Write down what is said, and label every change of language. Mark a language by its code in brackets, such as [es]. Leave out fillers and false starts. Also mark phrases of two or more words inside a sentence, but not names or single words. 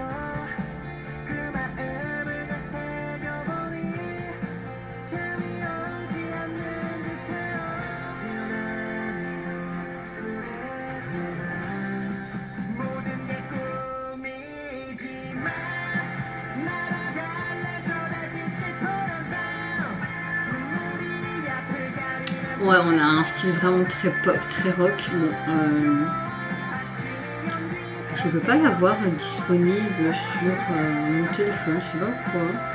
[ko] 그 마음을 다 새겨보니 재미없지 않는 듯해요. 모든 게 꿈이지만 날아갈래 저 달빛이 푸른 밤 눈물이 앞을 가리는. [fr] Ouais, on a un style vraiment très pop, très rock. Bon, je peux pas l'avoir disponible sur mon téléphone, je sais pas pourquoi.